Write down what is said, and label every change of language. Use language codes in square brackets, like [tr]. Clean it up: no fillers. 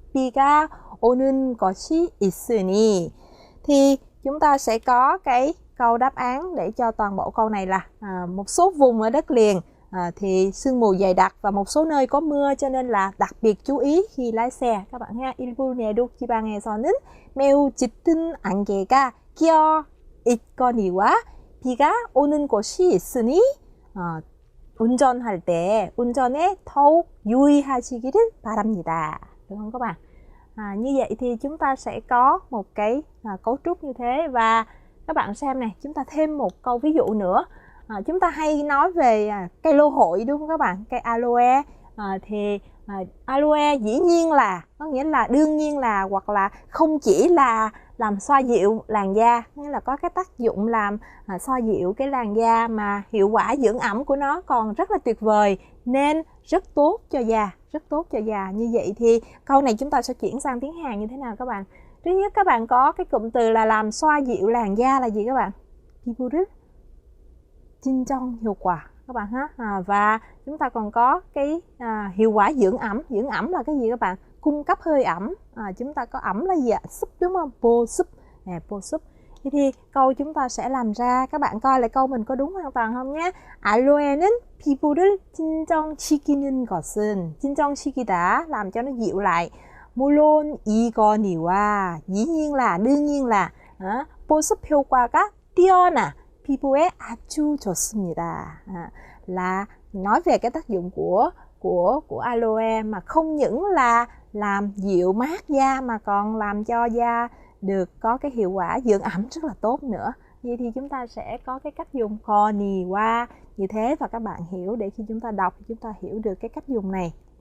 [ko] 비가 오는 것이 있으니. [vi] Thì chúng ta sẽ có cái câu đáp án để cho toàn bộ câu này là một số vùng ở đất liền thì sương mù dày đặc và một số nơi có mưa, cho nên là đặc biệt chú ý khi lái xe các bạn ha. [ko] 일부 내륙 지방에서는 매우 짙은 안개가 끼어 있거니와 비가 오는 곳이 있으니 운전할 때 운전에 더욱 유의하시기를 바랍니다. [vi] Được không các bạn? Như vậy thì chúng ta sẽ có một cái cấu trúc như thế. Và các bạn xem này, chúng ta thêm một câu ví dụ nữa. Chúng ta hay nói về cây lô hội, đúng không các bạn? Cây aloe. Thì aloe dĩ nhiên là, có nghĩa là đương nhiên là, hoặc là không chỉ là làm xoa dịu làn da, nghĩa là có cái tác dụng làm xoa dịu cái làn da, mà hiệu quả dưỡng ẩm của nó còn rất là tuyệt vời, nên rất tốt cho da, rất tốt cho da. Như vậy thì câu này chúng ta sẽ chuyển sang tiếng Hàn như thế nào các bạn? Thứ nhất các bạn có cái cụm từ là làm xoa dịu làn da là gì các bạn? [ko] 피부를 진정 [vi] hiệu quả các bạn ha. Và chúng ta còn có cái hiệu quả dưỡng ẩm. Dưỡng ẩm là cái gì các bạn? Cung cấp hơi ẩm. Chúng ta có ẩm là gì ạ? Súp, đúng không? 보습. 보습. Thì câu chúng ta sẽ làm ra, các bạn coi lại câu mình có đúng hoàn toàn không nhé. [ko] 알로에는 피부를 진정시키는 것은, 진정시키다, [vi] làm cho nó dịu lại. [ko] 물론 이거니와, [vi] dĩ nhiên là, đương nhiên là, [ko] 보습 효과가 뛰어나 피부에 아주 좋습니다. [vi] Là nói về cái tác dụng của aloe, mà không những là làm dịu mát da mà còn làm cho da được có cái hiệu quả dưỡng ẩm rất là tốt nữa. Vậy thì chúng ta sẽ có cái cách dùng konniwa như thế, và các bạn hiểu, để khi chúng ta đọc chúng ta hiểu được cái cách dùng này.